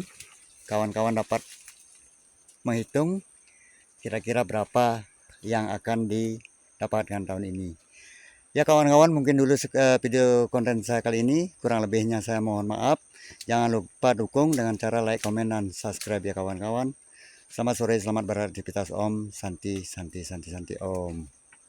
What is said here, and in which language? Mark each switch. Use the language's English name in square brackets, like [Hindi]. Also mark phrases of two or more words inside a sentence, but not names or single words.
[Indonesian] Kawan-kawan dapat menghitung kira-kira berapa yang akan didapatkan tahun ini. Ya kawan-kawan, mungkin dulu video konten saya kali ini, kurang lebihnya saya mohon maaf. Jangan lupa dukung dengan cara like, komen, dan subscribe ya kawan-kawan. Selamat sore, selamat beraktivitas [Sanskrit] Om. Santi, Santi, Santi, Santi Om.